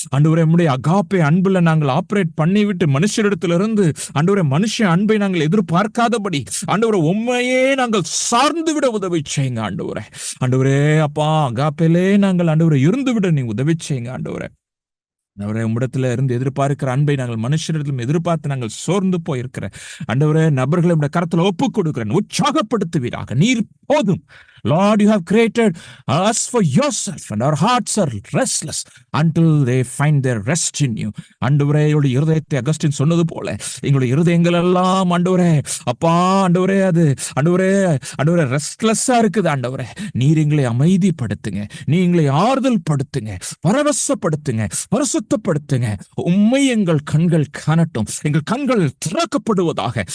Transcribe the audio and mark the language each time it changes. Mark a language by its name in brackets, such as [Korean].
[Tamil] ஆண்டவரே, நம்முடைய அகாப்பே அன்புல நாங்கள் ஆபரேட் பண்ணிவிட்டு மனுஷரிடத்திலிருந்து ஆண்டவரே மனுஷ அன்பை நாங்கள் எதிர்பார்க்காதபடி ஆண்டவரே உண்மையே நாங்கள் சார்ந்து விட உதவி செய்யுங்க ஆண்டவரே. ஆண்டவரே அப்பா, அகாப்பேலே நாங்கள் ஆண்டவரே இருந்து விட நீ உதவி செய்யுங்க ஆண்டவரே. ஆண்டவரே, உம்மிடத்துல இருந்து எதிர்பார்க்கிற அன்பை நாங்கள் மனுஷரிடத்திலும் எதிர்பார்த்து நாங்கள் சோர்ந்து போயிருக்கிற ஆண்டவரே நபர்களை உடைய கரத்துல ஒப்புக் கொடுக்கிறேன். உற்சாகப்படுத்துவீராக. நீர் போதும். [English] Lord, you have created us for yourself and our hearts are restless until they find their rest in you. [Tamil] ஆண்டவரே, எங்களுடைய இருதயத்தை அகஸ்டின் சொன்னது போல எங்களுடைய இருதயங்கள் எல்லாம் ஆண்டவரே அப்பா ஆண்டவரே அது ஆண்டவரே ரெஸ்ட்லெஸ்ஸா இருக்குது ஆண்டவரே. நீர் எங்களை அமைதிப்படுத்துங்க, நீ எங்களை ஆறுதல் படுத்துங்க, பரவசப்படுத்துங்க, பரிசுத்தப்படுத்துங்க. உம்மை எங்கள் கண்கள் காணட்டும், எங்கள் கண்கள் திறக்கப்படுவதாக.